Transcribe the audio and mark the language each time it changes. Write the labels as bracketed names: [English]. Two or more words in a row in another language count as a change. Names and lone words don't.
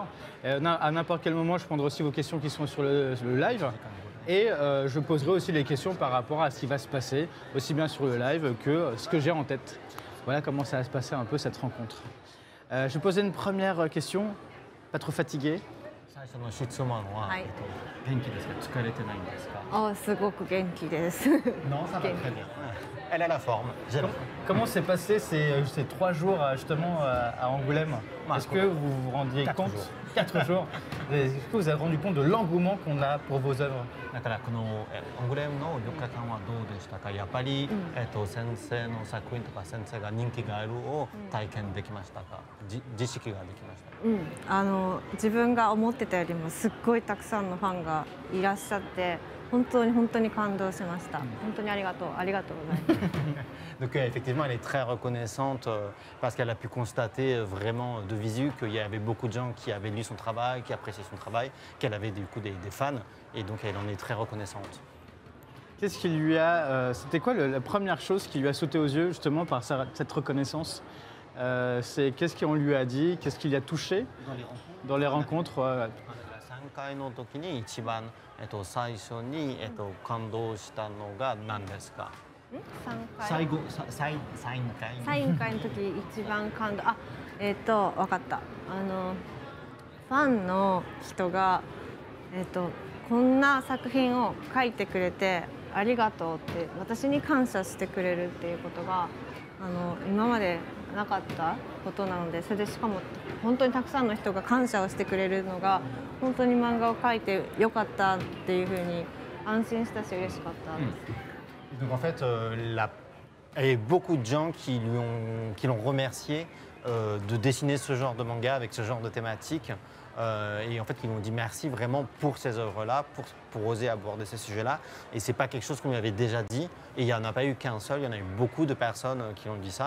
[French] À n'importe quel moment, je prendrai aussi vos questions qui sont sur le live. Et je poserai aussi les questions par rapport à ce qui va se passer, aussi bien sur le live que ce que j'ai en tête. Voilà comment ça va se passer un peu cette rencontre. Je vais poser une première question, pas trop fatigué. [Japanese] 最初の質問は、元気ですか、疲れてないんですか。すごく元気です。 [French] Non, ça va très bien. Elle a la forme. Comment s'est passé ces 3 jours justement à Angoulême? Est-ce que vous vous rendiez compte 4 jours. Est-ce que vous avez rendu compte de l'engouement qu'on a pour vos œuvres? [Japanese] だからこのアンゴレームの4日間はどうでしたか。やっぱり、先生の作品とか先生が人気があるを体験できましたか。実識ができましたか。自分が思ってたよりもすっごいたくさんのファンがいらっしゃって。本当に感動しました。本当にありがとうございます。 [French] Donc effectivement, elle est très reconnaissante parce qu'elle a pu constater vraiment de visu qu'il y avait beaucoup de gens qui avaient lu son travail, qui appréciaient son travail, qu'elle avait du coup des fans et donc elle en est très reconnaissante. Qu'est-ce qui lui a, c'était quoi la première chose qui lui a sauté aux yeux justement par cette reconnaissance? C'est qu'est-ce qu'on lui a dit, qu'est-ce qui l'a touché dans les rencontres? [Japanese] 3 回の時に一番最初に感動したのが何ですか。サイン会の時一番感動。わかった。ファンの人がこんな作品を書いてくれてありがとうって私に感謝してくれるっていうことが今までなかったことなので、それでしかも本当にたくさんの人が感謝をしてくれるのが本当に漫画を描いてよかったっていうふうに安心したし嬉しかったです。 [French] Donc en fait, il y a beaucoup de gens qui l'ont remercié de dessiner ce genre de manga avec ce genre de thématique. Et en fait, ils m'ont dit merci vraiment pour ces œuvres-là, pour oser aborder ces sujets-là. Et c'est pas quelque chose qu'on lui avait déjà dit. Et il n'y en a pas eu qu'un seul, il y en a eu beaucoup de personnes qui ont dit ça.